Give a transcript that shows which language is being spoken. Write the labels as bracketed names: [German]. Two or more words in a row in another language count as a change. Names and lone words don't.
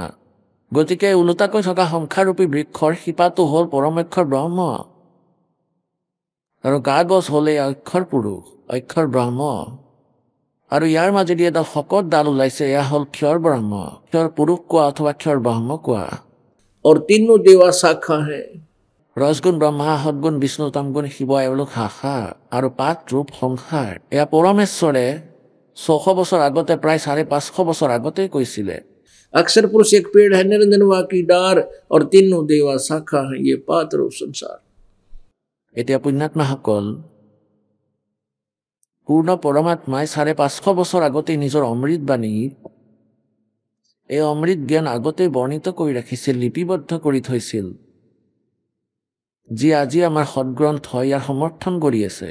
[Assamese] গতিকে ওলোটাকৈ থকা সংসাৰৰূপী বৃক্ষৰ শিপাটো হ'ল পৰমেক্ষৰ ব্ৰহ্ম, আৰু গা গছ হ'ল এই অক্ষৰ পুৰুষ, অক্ষৰ ব্ৰহ্ম, আৰু ইয়াৰ মাজেদি এটা শকত ডাল ওলাইছে, এয়া হ'ল ক্ষৰ ব্ৰহ্ম, ক্ষৰ পুৰুষ কোৱা অথবা ক্ষৰ ব্ৰহ্ম কোৱা। [Hindi] और तीनों देवा शाखा है। [Assamese] ৰজগুণ ব্ৰহ্মা, সদগুণ বিষ্ণু, তমগুণ শিৱ, এওঁলোক শাখা আৰু 5 ৰূপ সংসাৰ। এয়া পৰমেশ্বৰে 600 বছৰ আগতে, প্ৰায় 550 বছৰ আগতেই কৈছিলে। [Hindi] अक्षर पुरुष एक पेड़ है, निरंजनवा की डार और तीनों देवा शाखा है, ये 5 रूप संसार। [Assamese] এতিয়া পুণ্যাত্মাসকল, পূৰ্ণ পৰমাত্মাই 550 বছৰ আগতে নিজৰ অমৃত বাণী, এই অমৃত জ্ঞান আগতে বৰ্ণিত কৰি ৰাখিছিল, লিপিবদ্ধ কৰি থৈছিল, যি আজি আমাৰ সদগ্ৰন্থ ইয়াৰ সমৰ্থন কৰি আছে।